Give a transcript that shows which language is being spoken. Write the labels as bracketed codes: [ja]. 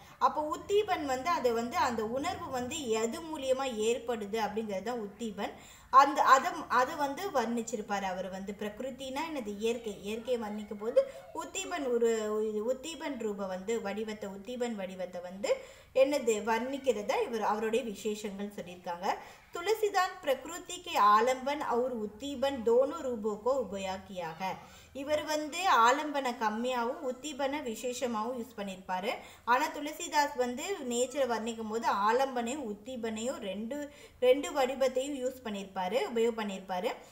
[ta] அப்போ உத்தீபன் வந்து அதை வந்து அந்த உணர்வு வந்து எது மூலியமாக ஏற்படுது அப்படிங்கிறது தான் உத்தீபன். அதை வந்து வர்ணிச்சிருப்பார் அவர் வந்து. பிரகிருத்தினா என்னது இயற்கையை வர்ணிக்கும் போது உத்தீபன் ரூப வந்து உத்தீபன் வடிவத்தை வந்து என்னது வர்ணிக்கிறத அவருடைய விசேஷங்கள் சொல்லியிருக்காங்க. [hi] तुलसीदास प्रकृति के आलंबन और उद्दीपन दोनों रूपों को उपयोग किया है. [ta] இவர் வந்து ஆலம்பனை கம்மியாகவும் உத்தீபனை விசேஷமாகவும் யூஸ் பண்ணியிருப்பாரு. ஆனால் துளசிதாஸ் வந்து நேச்சரை வர்ணிக்கும் போது ஆலம்பனையும் உத்தீபனையும் ரெண்டு வடிவத்தையும் யூஸ் பண்ணியிருப்பாரு, உபயோகம் பண்ணியிருப்பாரு.